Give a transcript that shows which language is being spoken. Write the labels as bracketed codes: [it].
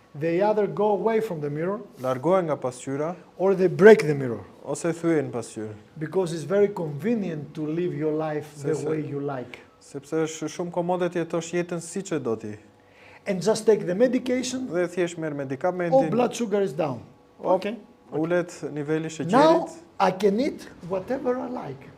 [en] They either go away from the mirror [sq] Largohen nga pasqyra [en] or they break the mirror [sq] ose thyen pasqyrë, [en] because it's very convenient to live your life the way you like. [sq] sepse është shumë komode të jetosh jetën siç e do ti. [en] And just take the medication, [sq] Dhe thjesht merr [en] oh, [sq] medikamentin, [en] blood sugar is down. Okay. [sq] ulet niveli i [en] Now [sq] sheqerit. [en] I can eat whatever I like.